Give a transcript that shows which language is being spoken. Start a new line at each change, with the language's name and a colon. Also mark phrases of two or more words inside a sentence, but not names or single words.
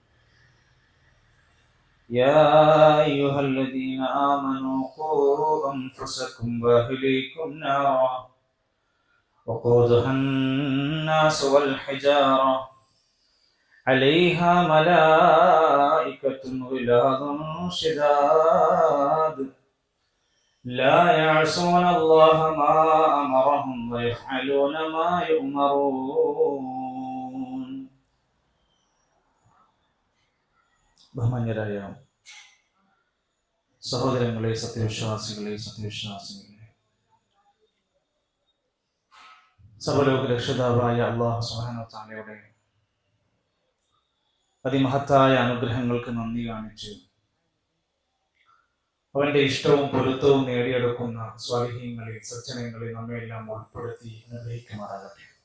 Arabic: يا أيها الذين آمنوا قوا أنفسكم وأهليكم نارا وقودها الناس والحجارة عليها ملائكة غلاظ شداد لا يعصون الله ما أمرهم ويفعلون ما يؤمرون.
Malayalam: ബഹുമാന്യരായ സഹോദരങ്ങളെ, സത്യവിശ്വാസികളെ, സർവ്വലോക രക്ഷിതാവായ
Arabic: الله سبحانه وتعالى
Malayalam: അതിമഹത്തായ അനുഗ്രഹങ്ങൾക്ക് നന്ദി കാണിച്ച് അവന്റെ ഇഷ്ടവും പൊരുത്തവും നേടിയെടുക്കുന്ന സ്വാലിഹീങ്ങളിൽ, സജ്ജനങ്ങളിൽ നമ്മയെല്ലാം ഉൾപ്പെടുത്തി അനുഗ്രഹിക്കുമാറാകട്ടെ.